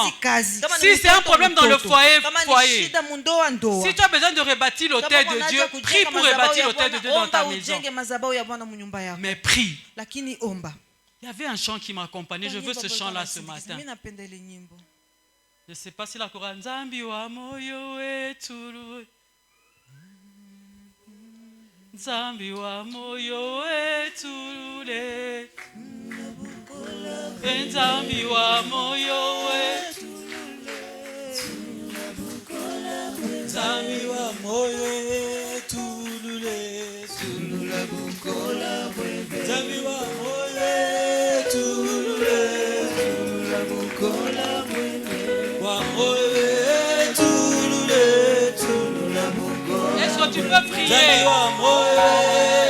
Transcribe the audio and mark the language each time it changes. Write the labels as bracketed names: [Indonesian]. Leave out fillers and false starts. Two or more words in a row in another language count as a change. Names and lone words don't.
[French] Si c'est un problème dans le foyer, foyer. Si tu as besoin de rebâtir l'autel de Dieu, prie pour rebâtir l'autel de Dieu dans ta maison. Mais prie. Il y avait un chant qui m'accompagnait. Je veux ce chant-là ce matin. Je ne sais pas si la chorale [Kongo] Nzambi wa moyo wetu. Nzambi wa moyo wetu le. Nzambi wa moyo wetu. Nzambi wa moyo wetu le. Sunula bukola bwebe. Nzambi wa moyo wetu le. Sunula bukola bwebe. Wa moyo wetu le. Sunula bukola. [French] Est-ce que tu peux prier?